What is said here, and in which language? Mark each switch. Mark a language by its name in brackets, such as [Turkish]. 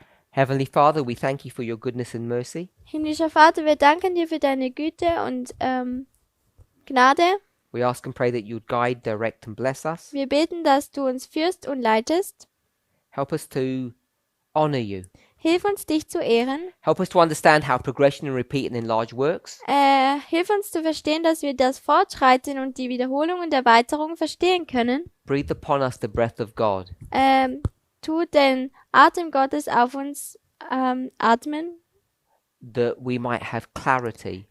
[English] Heavenly Father, we thank you for your goodness and mercy. [German] Himmlischer Vater, wir danken dir für deine Güte und Gnade. [English] We ask and pray that you would guide, direct, and bless us. [German] Wir beten, dass du uns führst und leitest. [English] Help us to honor you. [German] Hilf uns, dich zu ehren. [English] Help us to understand how progression and repeat and enlarge works. [German] Hilf uns zu verstehen, dass wir das Fortschreiten und die Wiederholung und Erweiterung verstehen können. [English] Breathe upon us the breath of God. [German] Tu den Atem Gottes auf uns atmen, [English] That we might have clarity.